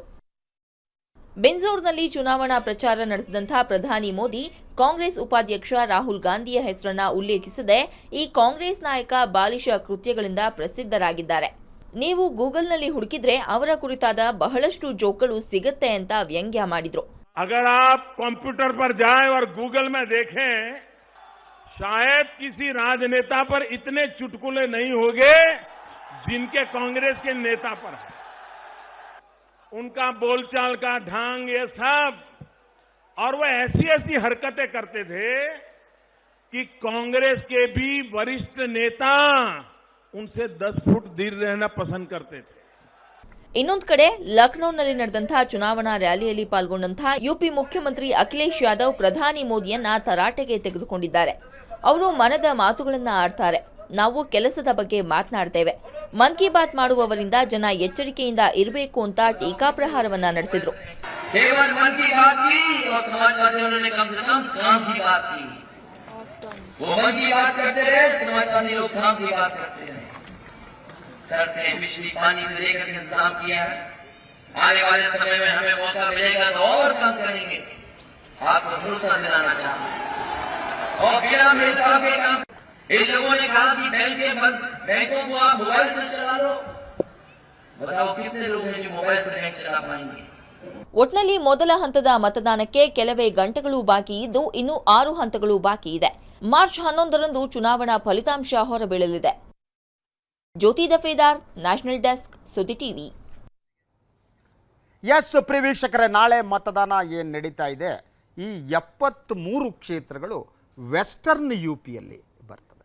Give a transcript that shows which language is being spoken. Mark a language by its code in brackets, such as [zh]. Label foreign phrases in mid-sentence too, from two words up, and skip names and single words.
[kn] ಬಿಂಜೋರ್ನಲ್ಲಿ ಚುನಾವಣಾ ಪ್ರಚಾರ ನಡೆಸಿದಂತಹ ಪ್ರಧಾನಿ ಮೋದಿ ಕಾಂಗ್ರೆಸ್ ಉಪಾಧ್ಯಕ್ಷ ರಾಹುಲ್ ಗಾಂಧಿಯ ಹೆಸರನ್ನ ಉಲ್ಲೇಖಿಸದೆ ಈ ಕಾಂಗ್ರೆಸ್ ನಾಯಕ ಬಾಲಿಶ ಕೃತ್ಯಗಳಿಂದ ಪ್ರಸಿದ್ಧರಾಗಿದ್ದಾರೆ. ನೀವು ಗೂಗಲ್ನಲ್ಲಿ ಹುಡುಕಿದ್ರೆ ಅವರ ಕುರಿತಾದ ಬಹಳಷ್ಟು ಜೋಕ್ಗಳು ಸಿಗುತ್ತೆ ಅಂತ ವ್ಯಂಗ್ಯ ಮಾಡಿದ್ರು. [hi] अगर आप कंप्यूटर पर जाएं और गूगल में देखें, शायद किसी राजनेता पर इतने चुटकुले नहीं होंगे जिनके कांग्रेस के नेता पर है. उनका बोलचाल का ढंग, ये सब, और वो ऐसी हरकतें करते थे कि कांग्रेस के भी वरिष्ठ नेता उनसे 10 फुट दूर रहना पसंद करते थे. [kn] ಇನ್ನೊಂದು ಕಡೆ ಲಖನೌನಲ್ಲಿ ನಡೆದಂತಹ ಚುನಾವಣಾ ರ್ಯಾಲಿಯಲ್ಲಿ ಪಾಲ್ಗೊಂಡಂತಹ ಯುಪಿ ಮುಖ್ಯಮಂತ್ರಿ ಅಖಿಲೇಶ್ ಯಾದವ್ ಪ್ರಧಾನಿ ಮೋದಿಯನ್ನ ತರಾಟೆಗೆ ತೆಗೆದುಕೊಂಡಿದ್ದಾರೆ. ಅವರು ಮನದ ಮಾತುಗಳನ್ನ ಆಡ್ತಾರೆ. ನಾವು ಕೆಲಸದ ಬಗ್ಗೆ ಮಾತನಾಡ್ತೇವೆ. ಮನ್ ಕಿ ಬಾತ್ ಮಾಡುವವರಿಂದ ಜನ ಎಚ್ಚರಿಕೆಯಿಂದ ಇರಬೇಕು ಅಂತ ಟೀಕಾಪ್ರಹಾರವನ್ನ ನಡೆಸಿದ್ರು. [hi] सड़कें, बिजली, पानी से लेकर इंतजाम किया है. आने वाले समय में हमें मौका मिलेगा तो और काम करेंगे. आपको भरोसा दिलाना चाहता हूं. और बिना भेदभाव के काम. इन लोगों ने कहा कि बैंकों को आप मोबाइल से चला लो. बताओ कितने लोग हैं जो मोबाइल से मैच चला पाएंगे। [kn] ಒಟ್ನಲ್ಲಿ ಮೊದಲ ಹಂತದ ಮತದಾನಕ್ಕೆ ಕೆಲವೇ ಗಂಟೆಗಳು ಬಾಕಿ ಇದ್ದು ಇನ್ನು 6 ಹಂತಗಳು ಬಾಕಿ ಇದೆ. ಮಾರ್ಚ್ 11ರಂದು ಚುನಾವಣಾ ಫಲಿತಾಂಶ ಹೊರಬೀಳಲಿದೆ. ಜ್ಯೋತಿ ದಫೇದಾರ್, ನ್ಯಾಷನಲ್ ಡೆಸ್ಕ್, ಸುದ್ದಿ ಟಿವಿ. ಎಸ್ ಪ್ರಿಯ ವೀಕ್ಷಕರೇ, ನಾಳೆ ಮತದಾನ ಏನು ನಡೀತಾ ಇದೆ, ಈ 73 ಕ್ಷೇತ್ರಗಳು ವೆಸ್ಟರ್ನ್ UPಯಲ್ಲಿ ಬರ್ತವೆ.